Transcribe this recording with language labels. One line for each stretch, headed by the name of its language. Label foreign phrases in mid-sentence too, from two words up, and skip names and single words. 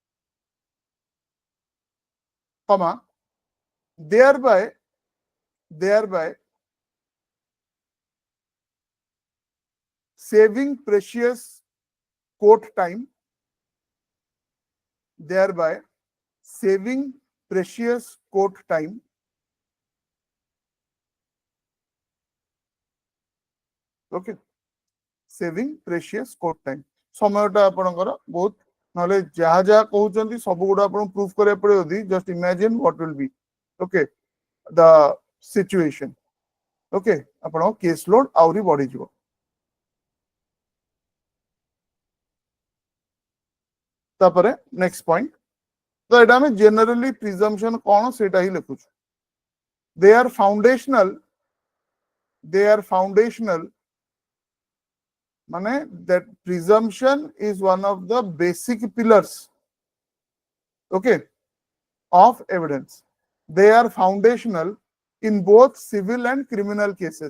English: comma, thereby, thereby saving precious court time, thereby saving precious court time, okay, saving precious court time.
Odia: সময়টা ଆପଣଙ୍କର ବହୁତ ନହେଲେ ଯାହା ଯାହା କହୁଛନ୍ତି ସବୁ ଗୁଡା ଆପଣଙ୍କୁ ପ୍ରୁଫ କରିବାକୁ ପଡିବ ଯଦି
English: just imagine what will be, okay, the situation,
Odia: okay, ଆପଣଙ୍କ
English: case load
Odia: ଆହୁରି ବଢିଯିବ। ତାପରେ
English: next point,
Odia: ତ ଏଟା ଆମେ
English: generally presumption
Odia: କଣ ସେଇଟା ହିଁ ଲେଖୁଛୁ।
English: they are foundational, they are foundational মানে that presumption is one of the basic pillars, okay, of evidence. They are foundational in both civil and criminal cases.